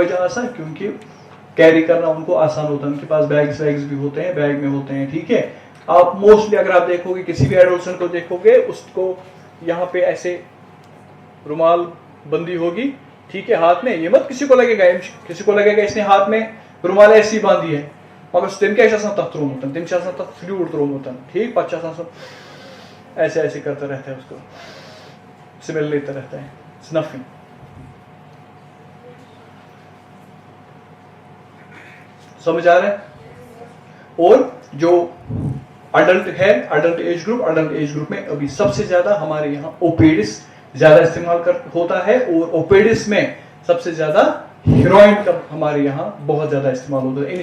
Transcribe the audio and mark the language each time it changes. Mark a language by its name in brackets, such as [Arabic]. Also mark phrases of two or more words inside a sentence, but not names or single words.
[Hindi] वजह आसान, क्योंकि कैरी करना उनको आसान होता है, उनके पास बैग्स भी होते हैं, बैग में होते हैं। ठीक है, आप मोस्टली अगर आप देखोगे किसी भी एडोलसेंट को देखोगे, उसको यहाँ पे ऐसे रुमाल बंदी होगी, ठीक है, हाथ में। ये मत किसी को लगेगा इसने हाथ में रुमाल ऐसी बांधी है, [Kashmiri] मगर तम क्या तथ त्रोमुत, तम तथ फ्लूड त्रोमुत, [Hindi] ठीक, पच्चा ऐसे ऐसे करता रहता है, उसको स्मेल लेता रहता है, स्नफिंग। समझ आ रहा है? और जो अडल्ट है, [English] adult age group [Hindi] में अभी सबसे ज्यादा हमारे यहाँ ओपेडिस ज्यादा इस्तेमाल होता है, और ओपेडिस में सबसे ज्यादा हीरोइन का हमारे यहाँ बहुत ज्यादा इस्तेमाल होता है।